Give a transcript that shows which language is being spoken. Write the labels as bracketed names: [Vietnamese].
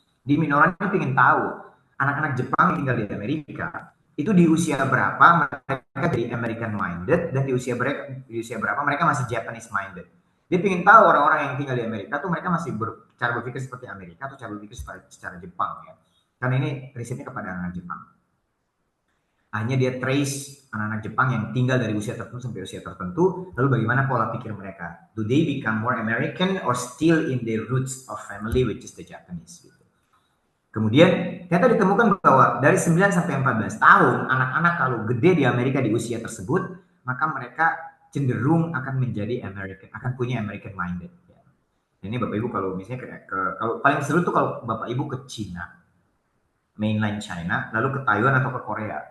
[Indonesian] Di Minora ini ingin tahu anak-anak Jepang yang tinggal di Amerika itu di usia berapa mereka jadi American minded dan di usia berapa mereka masih Japanese minded. Dia ingin tahu orang-orang yang tinggal di Amerika tuh mereka masih cara berpikir seperti Amerika atau cara berpikir secara Jepang ya. Karena ini risetnya kepada anak Jepang. Hanya dia trace anak-anak Jepang yang tinggal dari usia tertentu sampai usia tertentu, lalu bagaimana pola pikir mereka? [English] Do they become more American or still in their roots of family, which is the Japanese? [Indonesian] Gitu. Kemudian ternyata ditemukan bahwa dari 9 sampai 14 tahun, anak-anak kalau gede di Amerika di usia tersebut, maka mereka cenderung akan menjadi American, akan punya American minded. Ya. Ini Bapak Ibu kalau misalnya kalau paling seru tuh kalau Bapak Ibu ke Cina, mainland China, lalu ke Taiwan atau ke Korea.